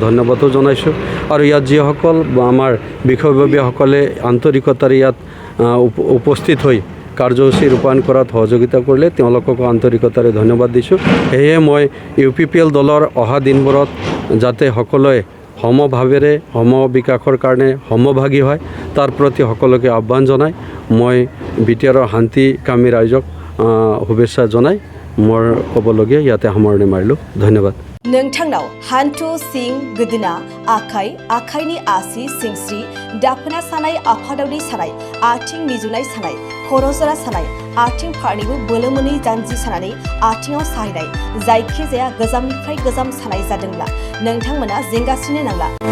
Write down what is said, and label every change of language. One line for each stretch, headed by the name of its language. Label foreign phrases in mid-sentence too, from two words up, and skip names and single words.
Assamese: ধন্যবাদো জনাইছোঁ আৰু ইয়াত যিসকল আমাৰ বিষয়ববীয়াসকলে আন্তৰিকতাৰে ইয়াত উপস্থিত হৈ কাৰ্যসূচী ৰূপায়ণ কৰাত সহযোগিতা কৰিলে তেওঁলোকক আন্তৰিকতাৰে ধন্যবাদ দিছোঁ সেয়ে মই ইউপিপিএল দলৰ অহা দিনবোৰত যাতে সকলোৱে সমভাৱেৰে বিকাশৰ কাৰণে সমভাগী হয় তাৰ প্ৰতি সকলোকে আহ্বান জনাই মই বিটিআৰৰ শান্তিকামী ৰাইজক শুভেচ্ছা জনাই মোৰ ক'বলগীয়া ইয়াতে সামৰণি মাৰিলোঁ ধন্যবাদ
Bodo: नोंथांनाव हान्थु सिं गोदोना आखाइनि आसि सिंस्रि दाफोना सानाय आफादावनि सानाय आथिं मिजुनाय सानाय खर'जरा सानाय आथिं फारनैबो बोलो मोनै जानजि सानानै आथिङाव साहैनाय जायखिजाया गोजामनिफ्राय गोजाम सानाय जादोंब्ला नोंथांमोना जिंगासिनो नांला